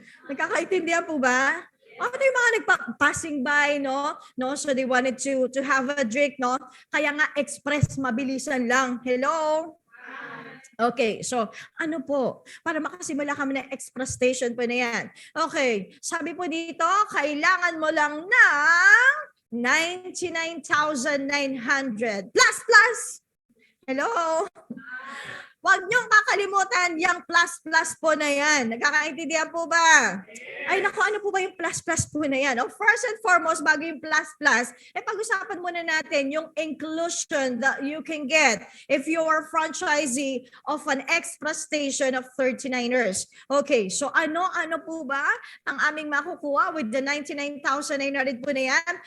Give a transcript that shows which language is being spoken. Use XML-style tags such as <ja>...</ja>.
<tl>Nagkakaintindihan po ba? Ito yung mga nagpa-passing by, no?</tl> <en>So they wanted to have a drink, no?</en> <tl>Kaya nga express, mabilisan lang. Hello? Okay, so ano po? Para makasimula kami ng express station po na yan. Okay, sabi po dito, kailangan mo lang ng 99,900 plus. Hello? Huwag niyong kakalimutan yung plus po na yan. Nagkakaintindihan po ba? Ay, naku, ano po ba yung plus po na yan?</tl> <en>First and foremost,</en> <tl>bago yung plus, pag-usapan muna natin yung</tl> <en>inclusion that you can get if you are franchisee of an express station of 39ers.</en> <tl>Okay, so ano po ba ang aming makukuha with the 99,900 po na yan?</tl>